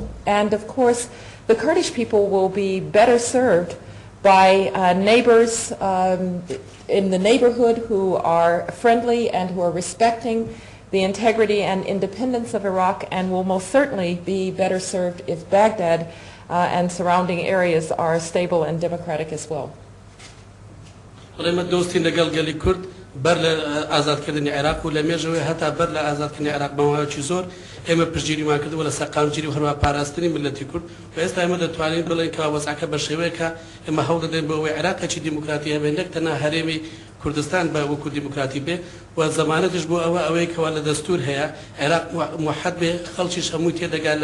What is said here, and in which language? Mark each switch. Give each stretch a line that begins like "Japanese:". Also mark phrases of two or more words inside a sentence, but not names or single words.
English: And of course, the Kurdish people will be better served by neighbors in the neighborhood who are friendly and who are respecting the integrity and independence of Iraq, and will most certainly be better served if Baghdad and surrounding areas are stable and democratic as well.
Central Kurdish: بەر لە ئازادکردنی عێراق و لە مێژەوەی هەتا بەر لە ئازادکردنی عێراق بەماوەیەکی زۆر ئێمە پشتگیریمان کردووە لە سەرقامگیری و هەروەها پاراستنی ملەتی کورد و ئێستا ئێمە دەتوانین بڵێن کە وەزعەکە بە شێوەیەکە ئێمە هەوڵ دەدەین بە ئەوەی عێراقێکی دیموکراتی هەبێت نەک تەنها هەرێمی کوردستان بە وەکو دیموکراتی بێ و زەمانەتش بۆ ئەوەی کەوا لە دەستور هەیە عێراق موحەد بێ خەڵکیش هەمووی تێدەگات